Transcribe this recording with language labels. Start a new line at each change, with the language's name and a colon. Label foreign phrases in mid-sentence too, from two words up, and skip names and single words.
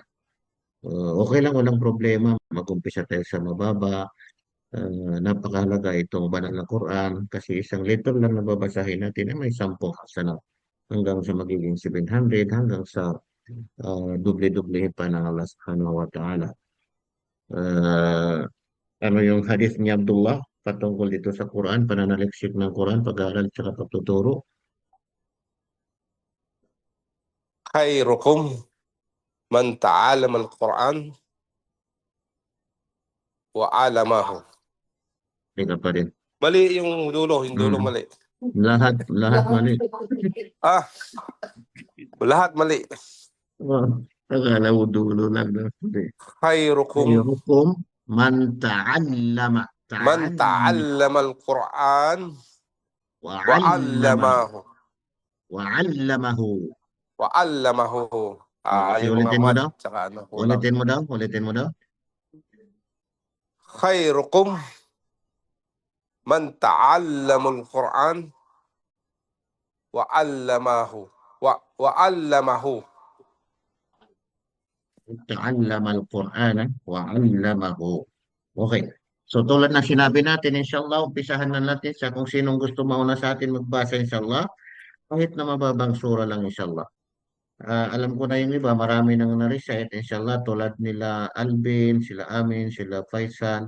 Filipino: Okay lang, walang problema. Mag-umpisa tayo sa mababa. Napakahalaga itong banal na Quran kasi isang letter lang na babasahin natin ay may 10 hasana hanggang sa magiging 700 hanggang sa doble-doble pa ng Allah
Arabic: سبحانه وتعالى.
Filipino: Uh, Ano yung hadith ni Abdullah patungkol dito sa Quran, pananaliksik ng Quran, pag-aaral at pagtuturo?
Arabic: خيركم من تعلم القرآن وعلمه.
Filipino: Teka pa rin. Mali yung dulo, yung dulo Hmm. mali. Lahat mali. Ah, lahat mali. Akala mo dulo lang. No? Hindi.
Arabic: Khairukum خيركم من تعلم. man Ta'allama. تعلم القرآن و Wa'allama. 'allamahu. Wa'allamahu. وعلمه.
Filipino: Okay, Yung mga ulitin mo mat daw. tsaka ano kulang. Ulitin mo daw. Ulitin mo daw.
Arabic: خيركم من تعلم القرآن وعلمه. وعلمه. تعلم القرآن وعلمه. Okay.
Filipino: So tulad ng sinabi natin, inshallah, umpisahan na natin sa kung sinong gusto mauna sa atin magbasa, inshallah. Kahit na mababang sura lang, inshallah. Alam ko na yung iba, marami nang na-recite, inshallah, tulad nila Alvin, sila Amin, sila Faisal.